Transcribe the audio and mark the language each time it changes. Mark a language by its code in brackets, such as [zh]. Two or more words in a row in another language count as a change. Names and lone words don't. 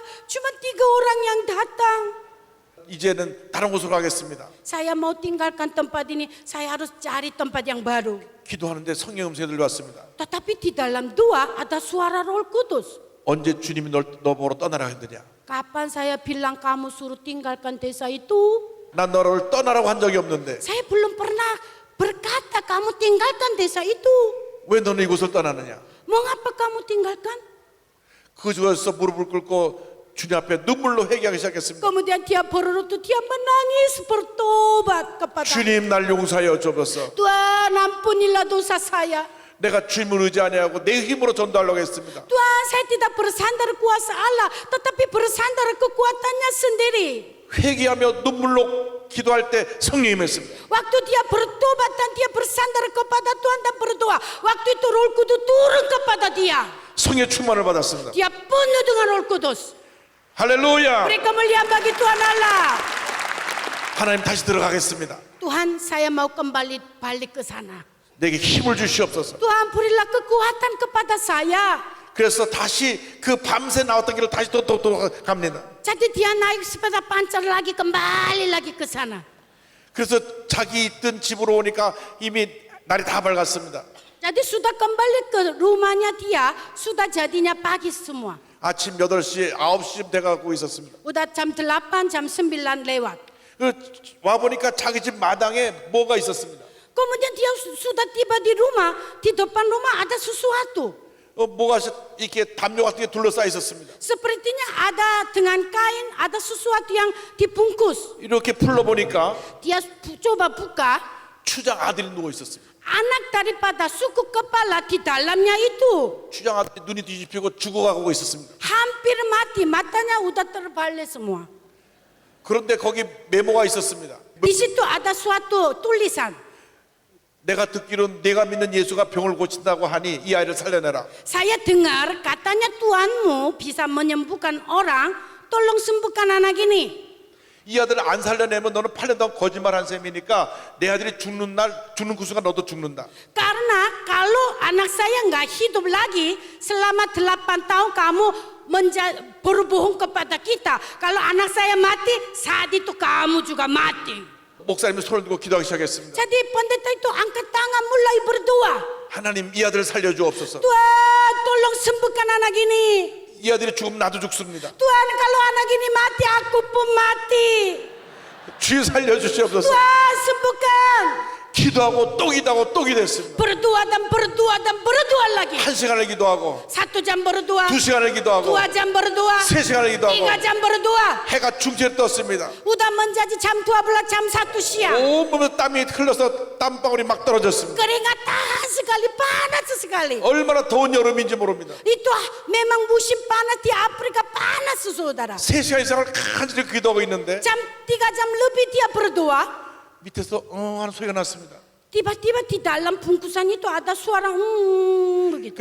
[id] Cuma 3 orang yang datang. [ko] 이제는 다른 곳으로 가겠습니다. [id] Saya mau tinggalkan tempat ini. Saya harus cari tempat yang baru. [ko] 기도하는데 성령 음성이 들려왔습니다. [id] Tetapi di dalam doa ada suara Roh Kudus. [ko] 언제 주님이 너 보러 떠나라 했느냐? [id] Kapan saya bilang kamu suruh tinggalkan desa itu? [ko] 난 너를 떠나라고 한 적이 없는데 [id] Saya belum pernah berkata kamu tinggalkan desa itu. [ko] 왜 너는 이곳을 떠나느냐? [id] Mengapa kamu tinggalkan? [ko] 그 중에서 무릎을 꿇고 주님 앞에 눈물로 회개하기 시작했습니다. [id] Kemudian dia berlutut, dia menangis bertobat kepada [ko] 주님, 날 용서하여 주옵소서. [id] Tuhan, ampunilah dosa saya. [ko] 내가 주님을 의지 아니하고 내 힘으로 전도하려고 했습니다. [id] Tuhan, saya tidak bersandar kuasa Allah, tetapi bersandar kekuatannya sendiri. [ko] 회개하며 눈물로 기도할 때 성령이 임했습니다. [id] Waktu dia bertobat dan dia bersandar kepada Tuhan dan berdoa, waktu itu Roh Kudus turun kepada dia. [ko] 성의 충만을 받았습니다. [id] Dia penuh dengan Roh Kudus. [ko] 할렐루야. [id] Beri kemuliaan bagi Tuhan Allah. [ko] 하나님, 다시 들어가겠습니다. [id] Tuhan, saya mau kembali balik ke sana. [ko] 내게 힘을 주시옵소서. [id] Tuhan, berilah kekuatan kepada saya. [ko] 그래서 다시 그 밤새 나왔던 길을 다시 또 갑니다. [id] Jadi dia naik sepeda pancar lagi, kembali lagi ke sana. [ko] 그래서 자기 있던 집으로 오니까 이미 날이 다 밝았습니다. [id] Jadi sudah kembali ke rumahnya dia, sudah jadinya pagi semua. [ko] 아침 8시, 9시쯤 돼가고 있었습니다. [id] Udah jam 8, jam 9 lewat. [ko] 와보니까 자기 집 마당에 뭐가 있었습니다. [id] Kemudian dia sudah tiba di rumah, di depan rumah ada sesuatu. [ko] 뭐가 이렇게 담요 같은 게 둘러싸여 있었습니다. [id] Sepertinya ada dengan kain, ada sesuatu yang dibungkus. [ko] 이렇게 풀러보니까 [id] Dia coba buka, [ko] 추장 아들이 누워 있었습니다. [id] anak daripada suku kepala di dalamnya itu. [ko] 추장 아들이 눈이 뒤집히고 죽어가고 있었습니다. [id] Hampir mati, matanya udah terbalik semua. [ko] 그런데 거기 메모가 있었습니다. [id] Di situ ada suatu tulisan. [ko] 내가 듣기로는 내가 믿는 예수가 병을 고친다고 하니 이 아이를 살려내라. [id] Saya dengar katanya Tuhanmu bisa menyembuhkan orang, tolong sembuhkan anak ini. [ko] 이 아들을 안 살려내면 너는 8년 동안 거짓말한 셈이니까 내 아들이 죽는 그 순간 너도 죽는다. [id] Karena kalau anak saya nggak hidup lagi selama 8 tahun kamu berbohong kepada kita. Kalau anak saya mati, saat itu kamu juga mati. [ko] 목사님이 손을 들고 기도하기 시작했습니다. [id] Jadi pendeta itu angkat tangan mulai berdoa. [ko] 하나님, 이 아들을 살려주옵소서. [id] Tuhan, tolong sembuhkan anak ini. [ko] 이 아들이 죽으면 나도 죽습니다. [id] Tuhan, kalau anak ini mati, aku pun mati. [ko] 주여 살려주시옵소서. [id] Tuhan, sembuhkan. [ko] 기도하고 또 기도하고 또 기도했습니다. [id] Berdoa dan berdoa dan berdoa lagi. [ko] 1시간을 기도하고 [id] 1 jam berdoa, [ko] 2시간을 기도하고 [id] 2 jam berdoa, [ko] 3시간을 기도하고 [id] 3 jam berdoa. [ko] 해가 중천에 떴습니다. [id] Udah menjadi jam 12, jam 1 siang. [ko] 온몸에 땀이 흘러서 땀방울이 막 떨어졌습니다. [id] Keringatan sekali, panas sekali. [ko] 얼마나 더운 여름인지 모릅니다. [id] Itu memang musim panas di Afrika, panas saudara. [ko] 3시간 이상을 간절히 기도하고 있는데 [id] Jam 3 jam lebih dia berdoa. [ko] 밑에서 하는 소리가 났습니다. [id] Tiba-tiba di dalam bungkusan itu ada suara begitu.